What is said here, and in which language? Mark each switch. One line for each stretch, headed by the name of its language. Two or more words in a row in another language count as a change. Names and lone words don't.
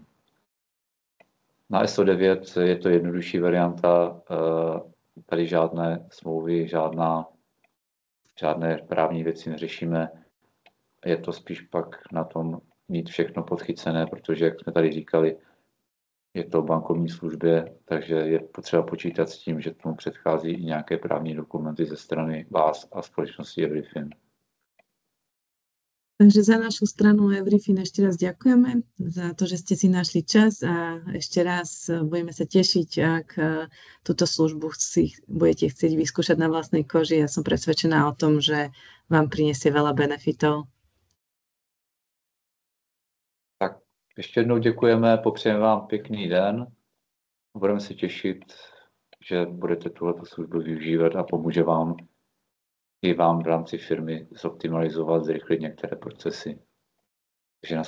Czech: Na SO9 je to jednodušší varianta, tady žádné smlouvy, žádné právní věci neřešíme. Je to spíš pak na tom mít všechno podchycené, protože, jak jsme tady říkali, je to bankovní službě, takže je potřeba počítat s tím, že tomu předchází i nějaké právní dokumenty ze strany vás a společnosti Everyfin.
Slovak: Takže za našu stranu Everyfin ešte raz ďakujeme za to, že ste si našli čas a ešte raz budeme sa tešiť, ak túto službu si budete chcieť vyskúšať na vlastnej koži. Ja som presvedčená o tom, že vám prinesie veľa benefitov.
Czech: Tak ještě jednou děkujeme, popřejeme vám pěkný den. Budeme se těšit, že budete tuhletu službu využívat a pomůže vám i vám v rámci firmy zoptimalizovat, zrychlit některé procesy.